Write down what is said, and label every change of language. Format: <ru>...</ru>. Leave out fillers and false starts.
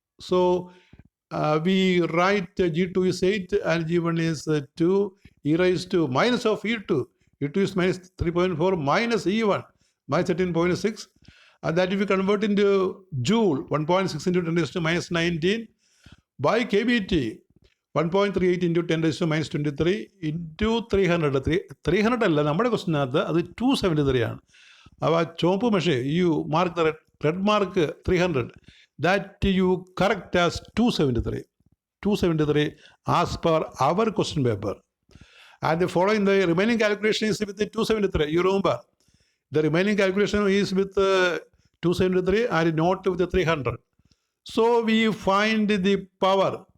<en>So we write G2 is 8 and G1 is 2, e raised to minus of E2. E2 is minus 3.4 minus E1 minus 13.6. And that if we convert into joule, 1.6 into 10 raised to minus 19 by kBT, 1.38 into 10 raised to minus 23 into 300.</en> <ml>300 അല്ല നമ്മുടെ ക്വസ്റ്റിനകത്ത് അത് 273 ആണ്. അപ്പോൾ ചുവപ്പ് മഷേ</ml> <en>You mark the red mark 300, that you correct as 273 as per our question paper. And the following, the remaining calculation is with the 273. You remember, the remaining calculation is with 273 and not with the 300. So we find the power.</en>